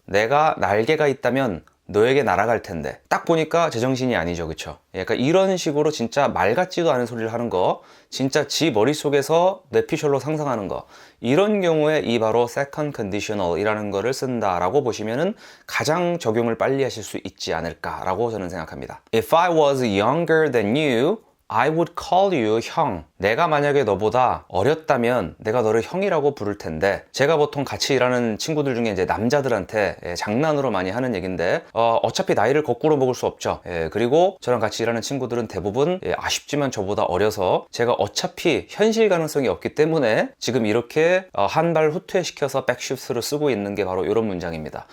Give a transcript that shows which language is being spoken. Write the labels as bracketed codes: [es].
[ko] 내가 날개가 있다면 너에게 날아갈 텐데. 딱 보니까 제정신이 아니죠, 그쵸? 그러니까 이런 식으로 진짜 말 같지도 않은 소리를 하는 거, 진짜 지 머릿속에서 뇌피셜로 상상하는 거, 이런 경우에 이 바로 second conditional 이라는 거를 쓴다라고 보시면은 가장 적용을 빨리 하실 수 있지 않을까라고 저는 생각합니다. [en] If I was younger than you, I would call you 형. [ko] 내가 만약에 너보다 어렸다면 내가 너를 형이라고 부를 텐데, 제가 보통 같이 일하는 친구들 중에 이제 남자들한테 장난으로 많이 하는 얘기인데, 어차피 나이를 거꾸로 먹을 수 없죠. 그리고 저랑 같이 일하는 친구들은 대부분 아쉽지만 저보다 어려서 제가 어차피 현실 가능성이 없기 때문에 지금 이렇게 한 발 후퇴시켜서 백시프트를 쓰고 있는 게 바로 이런 문장입니다.